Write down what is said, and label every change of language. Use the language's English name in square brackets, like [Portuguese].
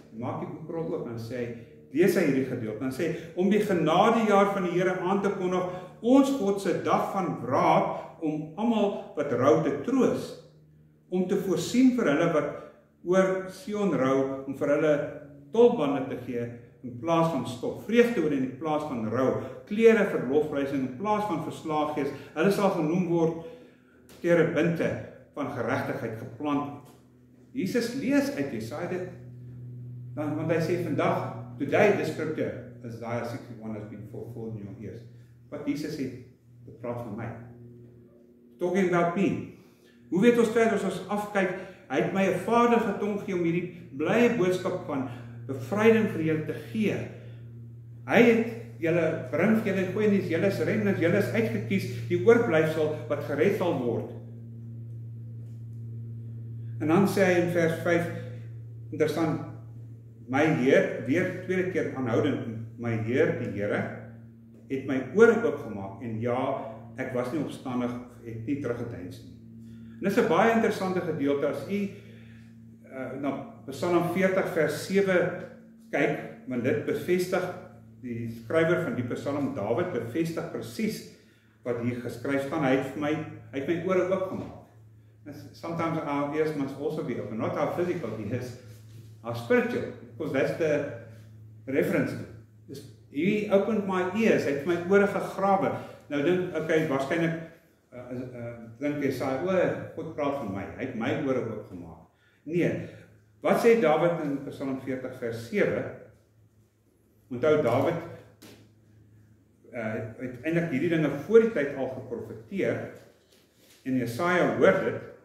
[Afrikaans] Maak die boekrol oop en sê, lees hy hierdie gedeelte, dan sê, om die genadejaar van die Here aan te kondig, ons God se dag van wraak, om almal wat rou te troos, om te voorsien vir hulle wat oor Sion rou, om vir hulle tolbande te gee, in plaas van stof, vreugde oor in plaas van rou, klere vir lofprysing in plaas van verslaaggees, hulle sal genoem word terebinte van geregtigheid geplant. Jesus lees uit Jesaja dit, want hy sê vandag, [English] today the scripture, Isaiah 61 has been fulfilled in your ears. [Afrikaans] Wat Jesus sê, dit praat van my. [English] Talking about me. [Afrikaans] Hoe weet ons verder as ons afkyk, hy het my 'n vaardige tong gegee om hierdie blye boodskap van bevryding vir julle te gee. Hy het julle bring vir julle goeie nuus, julle is remnant, julle is uitgekies, die oorblyfsel wat gered sal word. En dan sê hy in vers 5, interessant, my Heer, weer tweede keer aanhoudend, my Heer, die Here, het my ore oopgemaak, en ja, ek was nie opstandig, het nie teruggedeins nie. En dit is 'n baie interessante gedeelte, as u na Psalm 40 vers 7 kyk, want dit bevestig, die skrywer van die Psalm, Dawid, bevestig presies wat hier geskryf staan, hy het my ore oopgemaak. [English] Sometimes our ears must also be open, not our physical ears, our spiritual, because that's the reference. He opened my ears, [Afrikaans] hy het my ore gegrawe. Nou dink, okay, waarskynlik dink jy sê, God praat van my, hy het my ore oopgemaak. Nee, wat sê Dawid in Psalm 40 vers 7? Onthou, Dawid het eintlik hierdie dinge voor die tyd al geprofeteer, en Jesaja hoor dit.